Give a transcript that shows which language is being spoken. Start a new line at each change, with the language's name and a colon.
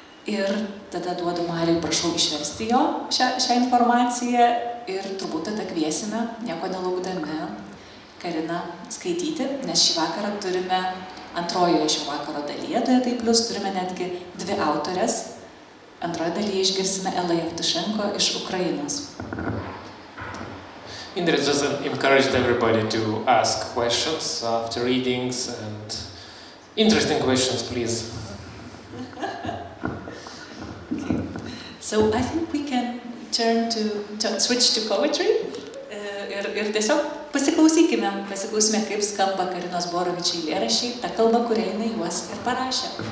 Lithuanian: Ir tada duodu Mariui, prašau išversti jo šią informaciją ir turbūt tada kviesime, nieko nelaukdami, Kariną skaityti, nes šį vakarą turime, antrojoje šio vakaro dalyje, Duetai plus, turime netgi 2 autorės. Antroje dalyje išgirsime Jevtušenko iš Ukrainos.
English: Indrė just encouraged everybody to ask questions after readings and interesting questions, please. Okay. So I think we can switch to poetry
Lithuanian: ir tiesiog pasiklausysime, kaip skamba Karinos Borowicz eilėraščiai, ta kalba, kurią jinai juos ir parašė.